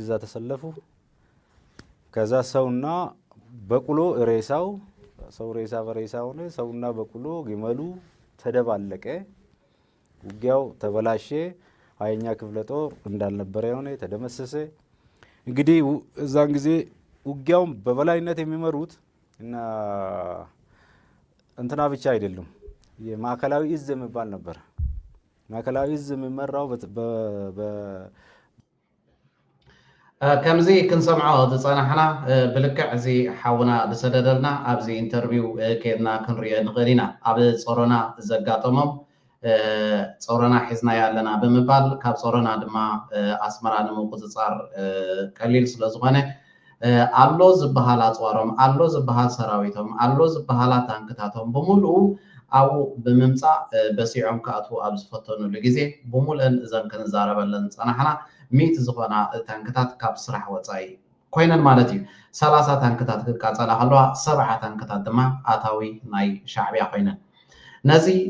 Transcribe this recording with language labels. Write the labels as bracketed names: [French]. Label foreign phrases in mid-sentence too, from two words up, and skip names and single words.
[Amharic] እዛ ተሰለፉ ከዛ ሰውና በቁሎ ሬሳው ሰው ሬሳ በሬሳ ሆነ ሰውና በቁሎ ግመሉ ተደባለቀ ውጊያው ተበላሸ 20ኛ ክፍለ ጦር እንዳልነበረ ሆነ ተደመሰሰ እንግዲህ እዛን ጊዜ ውጊያው በበላይነት የሚመሩት እና እንትና ብቻ አይደሉም የማዕከላዊ እዝ የሚባል ነበር ማዕከላዊ እዝ የሚመራው [Tigrinya] ከምዚ ክንሰምዖ ዝፀናሕና ብልክዕ እዚ ሓውና ዝሰደደልና ኣብዚ ኢንተርቪው ከድና ክንሪኦ ንኽእል ኢና ኣብ ጾሮና ዘጋጠሞም ጾረና ሒዝና ያለና ብምባል ካብ ጾረና ድማ ኣስመራ ንምቁፅፃር ቀሊል ስለ ዝኾነ ኣሎ ዝበሃል ኣፅዋሮም ኣሎ ዝበሃል ሰራዊቶም ኣሎ ዝበሃላ ታንክታቶም ብምሉኡ ኣብኡ ብምምፃእ በሲዖም ክኣትዉ ኣብ ዝፈተኑሉ ግዜ ብምሉአን እዘን ክንዛረበለን ፀናሕና 100 ዝኾና ታንክታት ካብ ስራሕ ወፃኢ ኮይነን ማለት እዩ 30 ታንክታት ክቃፀላ ከለዋ 70 ታንክታት ድማ ኣታዊ ናይ ሻዕብያ ኮይነን ነዚ